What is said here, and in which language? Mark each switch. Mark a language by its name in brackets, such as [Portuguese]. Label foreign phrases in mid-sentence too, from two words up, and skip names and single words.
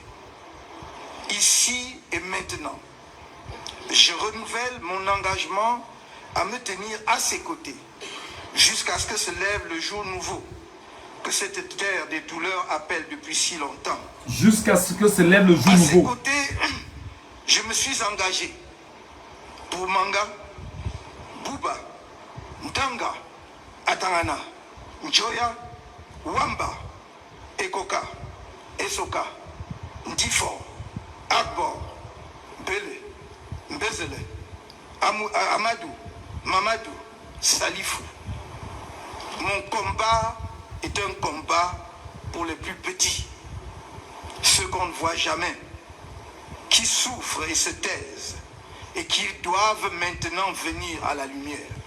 [French] Ici et maintenant, je renouvelle mon engagement à me tenir à ses côtés jusqu'à ce que se lève le jour nouveau que cette terre des douleurs appelle depuis si longtemps. Jusqu'à ce que se lève le jour À nouveau. ses côtés, je me suis engagé pour Manga, Bouba, Ntanga, Atangana, Njoya, Wamba, Ekoka, Esoka, Ndifo, Akbor, Bele, Mbezele, Amadou, Mamadou, Salifou. Mon combat est un combat pour les plus petits, ceux qu'on ne voit jamais, qui souffrent et se taisent et qui doivent maintenant venir à la lumière.